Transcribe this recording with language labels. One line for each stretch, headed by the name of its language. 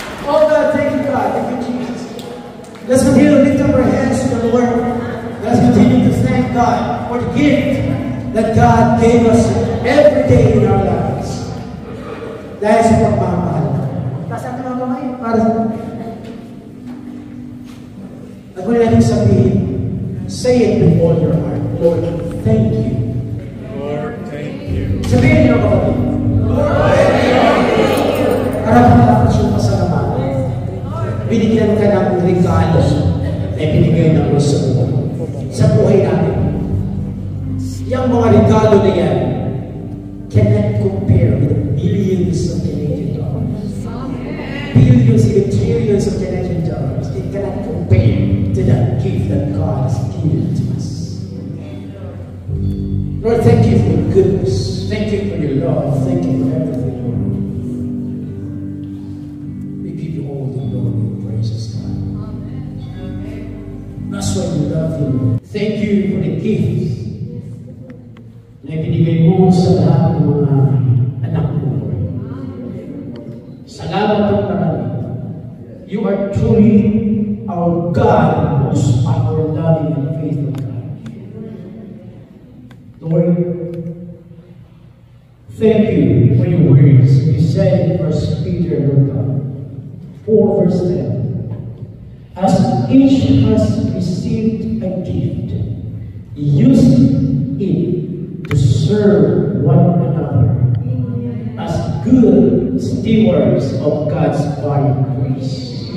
English: Oh God, thank you, God. Thank you, Jesus. Let's continue to lift up our hands to the Lord. Let's continue to thank God for the gift that God gave us every day in our lives.
Filipino: Dahil sa pagmamahal. Taas ang mga kamay para sa at kung natin sabihin,
English: say it with all your heart. Lord, thank you. Lord, thank you.
Filipino: Sabihin niyo kapatid.
English: Lord, thank you.
Filipino: Karapat-dapat yung pasalamat. Binigyan ka ng regalo na binigay ng Diyos sa buhay natin. Yung mga regalo na yan
English: cannot compare with the billions of Canadian dollars. Billions, even trillions of Canadian dollars. It cannot compare to that gift that God has given to us. Lord, thank you for your goodness. Thank you for your love. Thank you for everything, Lord. We give you all the glory and praises, God. That's why we love you, Lord. Thank you for the gifts
Filipino: na ibinigay mo sa lahat ng mga anak mo, Lord. Salamat ang marami.
English: You are truly our God, most our loving and faithful God. Lord, thank you for your words. You said in 1 Peter, Lord God, 4 verse 10, as each has received a gift, use it to serve one another as good stewards of God's body grace.